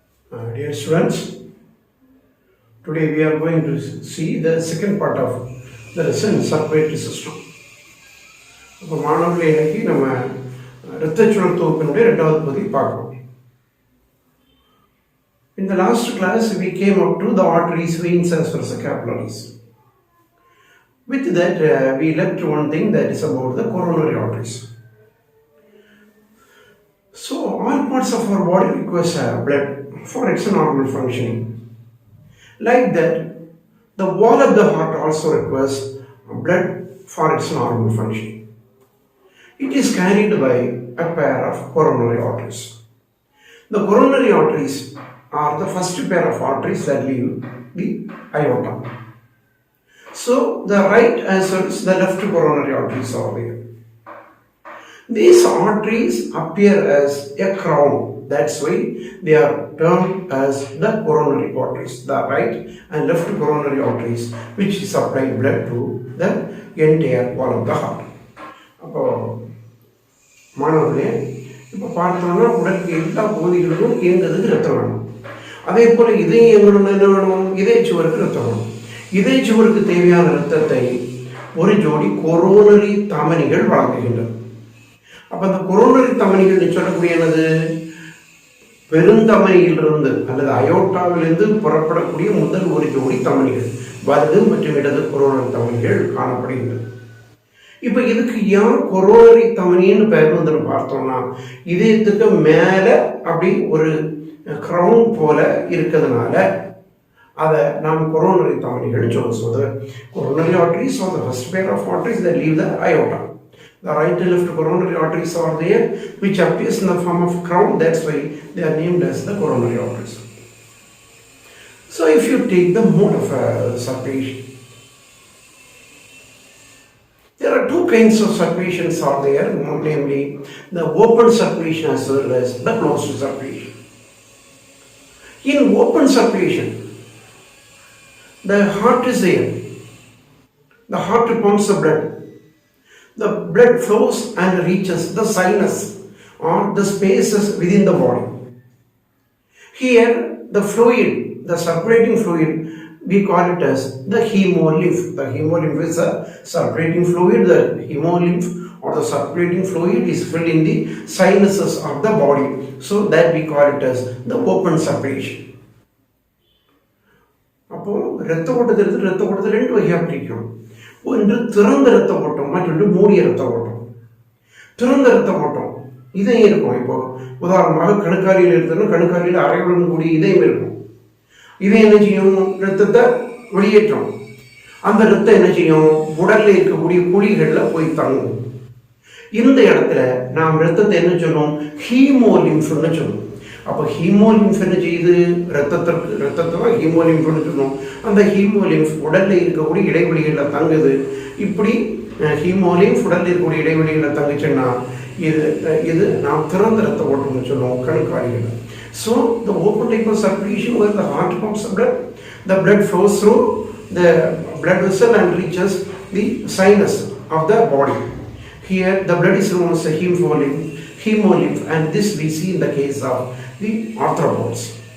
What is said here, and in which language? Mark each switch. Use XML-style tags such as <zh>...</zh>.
<en>Dear students, today we are going to see the second part of the lesson circulatory system.</en> <ta>இப்போ மாணவர்களே இன்னைக்கு நம்ம இரத்தச்சுழல் தொகுப்பினுடைய இரண்டாவது பகுதி பார்க்கிறோம்.</ta> <en>In the last class we came up to the arteries, veins as well as the capillaries. With that we left one thing, that is about the coronary arteries. So all parts of our body require blood for its normal functioning. Like that, the wall of the heart also requires blood for its normal functioning. It is carried by a pair of coronary arteries. The coronary arteries are the first pair of arteries that leave the aorta. So the right as well as the left coronary arteries are there. These arteries appear as a crown. That's why they are termed as the coronary arteries, the right and left coronary arteries, which supply blood to the entire wall of the heart.</en> <ta>அப்போ மாணவர்களே, இப்போ பார்த்தோம்னா உடலுக்கு எல்லா பகுதிகளுக்கும் இயங்குறதுக்கு ரத்தம் வேணும். அதே போல் இதயம் இயங்கணும்னா என்ன வேணும்? இதய சுவருக்கு ரத்தம் வேணும். இதய சுவருக்கு தேவையான ரத்தத்தை ஒரு ஜோடி கொரோனரி தமனிகள் வழங்குகின்றன. அப்போ அந்த கொரோனரி தமனிகள் சொல்லக்கூடிய என்னது? பெருந்தமனியிலிருந்து அல்லது அயோட்டாவிலிருந்து புறப்படக்கூடிய முதல் ஒரு ஜோடி தமனிகள், வலது மற்றும் இடது கொரோனரி தமனிகள் காணப்படுகின்றன. இப்போ இதுக்கு ஏன் கொரோனரி தமனின்னு பேர் வந்து பார்த்தோம்னா, இதயத்துக்கு மேலே அப்படி ஒரு கிரவுன் போல இருக்கிறதுனால அதை நாம் கொரோனரி தமனிகள் சொல்லுவது.</ta> <en>Coronary arteries are the first pair of arteries that leave the aorta. The right and left coronary arteries are there, which appears in the form of crown. That's why they are named as the coronary arteries. So if you take the mode of circulation, there are two kinds of circulations are there, namely the open circulation as well as the closed circulation. In open circulation, the heart is there. The heart pumps the blood. The blood flows and reaches the sinus or the spaces within the body. Here, the fluid, the circulating fluid, we call it as the hemolymph. The hemolymph is a circulating fluid. The hemolymph or the circulating fluid is filled in the sinuses of the body. So that we call it as the open circulation.</en> <ta>அப்போ இரத்த ஓட்டத்தில் ரெண்டு வகையாக பிரிக்கும். ஒன்று திறந்த இரத்த ஓட்டம், மற்றொன்று மூடிய இரத்த ஓட்டம். திறந்த இரத்த ஓட்டம் இதயம் இருக்கும். இப்போ உதாரணமாக கணுக்காலியில் இருக்கிறது, கணுக்காலியில் அரையுடன் கூடிய இதயம் இருக்கும். இதயம் என்ன செய்யும்? இரத்தத்தை வெளியேற்றும். அந்த இரத்தம் என்ன செய்யும்? உடலில் இருக்கக்கூடிய குழிகளில் போய் தங்கும். இந்த இடத்துல நாம் இரத்தத்தை என்ன சொல்லுவோம்? ஹீமோலிம்ஃப்னு சொல்லுவோம். அப்போ ஹீமோலிம்ஃப் என்ன செய்யுது? ரத்தத்தை தான் ஹீமோலிம்ஃப்னு சொல்லுவோம். அந்த ஹீமோலிம்ஃப் உடலில் இருக்கக்கூடிய இடைவெளிகளில் தங்குது. இப்படி ஹீமோலிம்ஃப் உடலில் இருக்கக்கூடிய இடைவெளிகளில் தங்குச்சுன்னா இது நாம் திறந்த ரத்த ஓட்டம்னு சொல்லுவோம் கணுக்காலிகள்.</ta> <en>So the open type of circulation where the heart pumps the blood flows through the blood vessel and reaches the sinus of the body. Here the blood is known as a hemolymph, and this we see in the case of the arthropods.</en>